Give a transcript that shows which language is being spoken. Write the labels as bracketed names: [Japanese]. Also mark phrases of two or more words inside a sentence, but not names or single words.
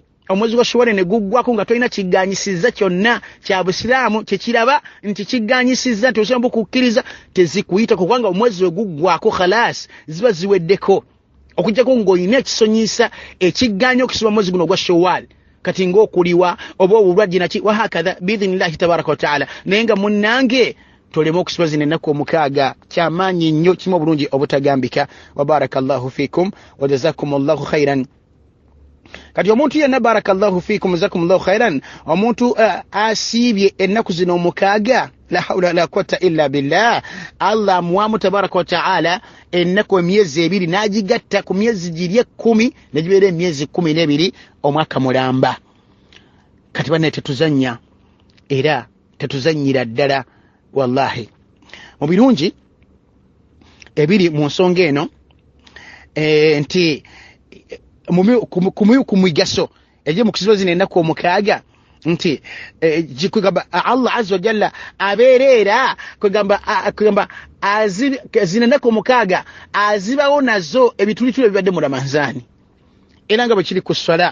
[Ganda] omwezi gwa Shawwal ne guggwako nga tolina kiganyisiza kyonna kya Busiraamu kyekiraba nti kiganyisiza nti osobola okukkiriza, tezikuyitako kubanga omwezi we guggwako khalas ziba ziweddeko. okujjako ng'olina ekisonyisa ekiganya okusiba omwezi guno ogwa Shawwal, kati ng'okuliwa oba obulwadde naki [Arabic] وهكذا بإذن الله تبارك وتعالى. [Ganda] naye nga munnange tolema okusiba zino ennaku 6 kyamaanyi nnyo, kimu obulungi obutagambika. [Arabic] وبارك الله فيكم وجزاكم الله خيرا. [Ganda] kati omuntu yenna [Arabic] بارك الله فيكم جزاكم الله خيرا, [Ganda] omuntu asiibye ennaku zino 6, [Arabic] لا حول لا قوة إلا بالله, [Ganda] Allah muwamu [Arabic] تبارك وتعالى [Ganda] ennaku emyezi 2 n'agigatta ku myezi giri 10 ne gibeera emyezi 12 omwaka mulamba. kati banne tetuzannya era tetuzannyira ddala wallahi. mu birungi ebiri mu nsonga eno nti ku migaso ejje mu kusiba zino ennaku 6 nti jikugamba Allah [Arabic] عز وجل [Ganda] abeerera kugamba zino ennaku 6 azibawo nazo ebitulituli ebibadde mu Ramadhani era nga bwe kiri ku swala.